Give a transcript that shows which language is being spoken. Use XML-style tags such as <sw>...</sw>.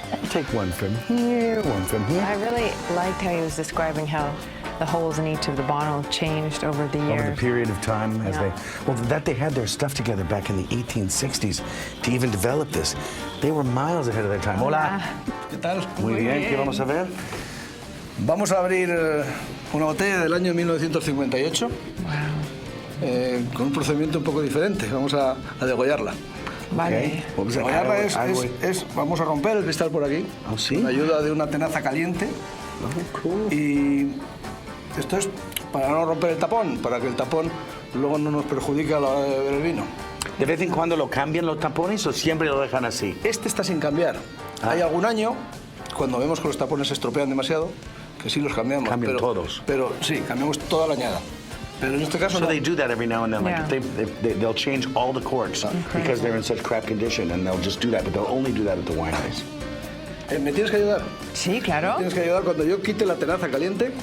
<en>Take one from here, one from here. I really liked how he was describing how the holes in each of the bottle changed over the years. Over the period of time as they had their stuff together back in the 1860s to even develop this. They were miles ahead of their time.</en> <es>Hola. ¿Qué tal? Muy bien, ¿qué vamos a ver? Vamos a abrir una botella del año 1958 con un procedimiento un poco diferente. Vamos a degollarla. Vale.</es> <en>Okay.</en> <es>Degollarla vamos a romper el cristal por aquí con la ayuda de una tenaza caliente.</es> <en>Cool.</en> <es>Y esto es para no romper el tapón, para que el tapón luego no nos perjudique a la hora de beber el vino. ¿De vez en cuando lo cambian los tapones o siempre lo dejan así? Este está sin cambiar. Hay algún año, cuando vemos que los tapones se estropean demasiado, que sí los cambiamos. Cambian todos. Pero sí, cambiamos toda la añada. Pero en este caso</es> <en>so</en> <es>no.</es> <en>They do that every now and then. Yeah. Like they'll change all the corks because they're in such crap condition, and they'll just do that. But they'll only do that at the wineries.</en> <es>¿Me tienes que ayudar? Sí, claro. Tienes que ayudar cuando yo quite la tenaza caliente.</es>